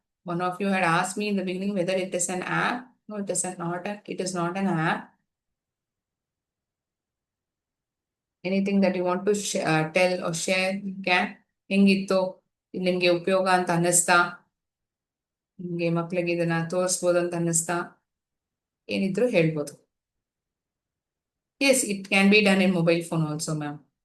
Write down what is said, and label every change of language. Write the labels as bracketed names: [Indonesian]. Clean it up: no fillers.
[English] One of you had asked me in the beginning whether it is an app. No, it is not an app. Anything that you want to tell or share, you can. [Kannada] ಹೆಂಗಿತ್ತು ನಿಮ್ಗೆ ಉಪಯೋಗ ಅಂತ ಅನ್ನಿಸ್ತಾ? ನಿಮ್ಗೆ ಮಕ್ಳಿಗೆ ಇದನ್ನ ತೋರಿಸ್ಬೋದು ಅಂತ ಅನ್ನಿಸ್ತಾ? ಏನಿದ್ರು ಹೇಳ್ಬೋದು. [English] Yes, it can be done in mobile phone also, ma'am.